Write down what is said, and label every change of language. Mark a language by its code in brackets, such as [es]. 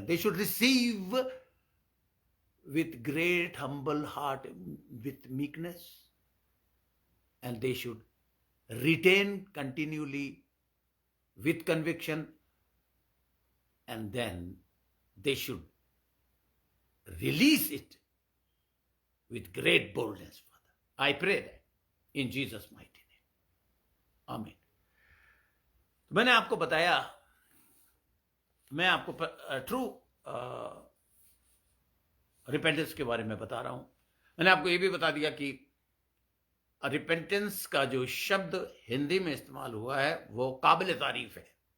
[en] They should receive with great humble heart, with meekness, and they should retain continuously with conviction, and then they should release it with great boldness, Father. I pray that in Jesus' mighty name. Amen. [hi] तो मैंने आपको बताया, मैं आपको true repentance के बारे में बता रहा हूं। मैंने आपको ये भी बता दिया कि रिपेंटेंस का जो शब्द हिंदी में इस्तेमाल हुआ है वो काबिल तारीफ है।